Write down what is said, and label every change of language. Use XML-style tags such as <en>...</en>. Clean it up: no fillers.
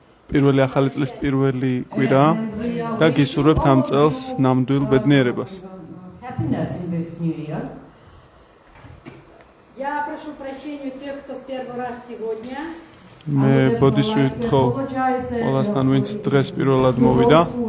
<ka>პირველი ახალი წლის პირველი კვირა და გისურვებთ ამ წელს ნამდვილ ბედნიერებას.</ka> <en>Happiness in this new year.</en> <ru>Я прошу прощения у тех, кто в первый раз сегодня.</ru> <ka>მე ბოდიშ ვითხოვ ყველასთან ვინც დღეს პირველად მოვიდა.</ka>